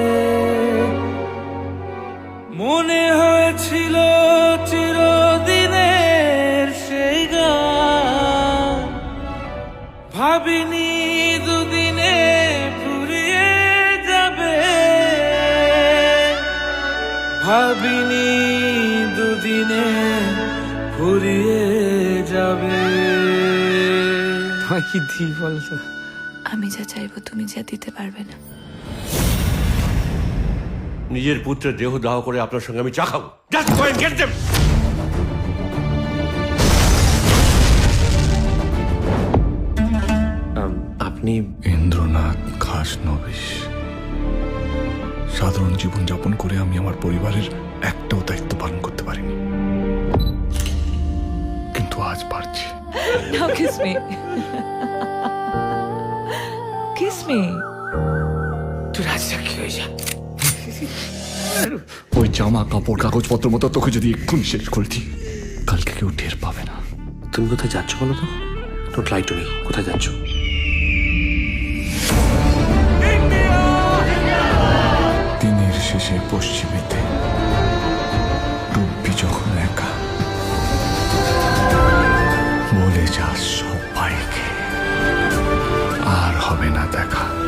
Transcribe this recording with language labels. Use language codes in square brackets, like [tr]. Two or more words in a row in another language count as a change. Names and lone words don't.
[bn] মনে হয়েছিল চিরদিনের সেই গান, ভাবিনি দুদিনে ফুরিয়ে যাবে, ভাবিনি দুদিনে ফুরিয়ে যাবে। কি দি বলতো? আমি যা চাইবো তুমি যা দিতে পারবে না। নিজের পুত্রের দেহ দাহ করে আপনার সঙ্গে আমি চা খাবো। [en] Just go and get them! [bn] আপনি ইন্দ্রনাথ খাসনবিশ। সাধারণ জীবনযাপন করে আমি আমার পরিবারের একটাও দায়িত্ব পালন করতে পারিনি, কিন্তু আজ পারছি। [en] Now kiss me. Kiss me. [bn] তুই রাজটা কি হয়ে যা। ওই জামা কাপড় কাগজপত্র মতো তোকে যদি এক্ষুনি শেষ করে দিই, কালকে কেউ টের পাবে না। তুমি কোথায় যাচ্ছ বলো তো? [en] Don't lie to me. [bn] কোথায় যাচ্ছ? দিনের শেষে পশ্চিমেতে ডুববি যখন একা, বলে যাস সবাইকে আর হবে না দেখা।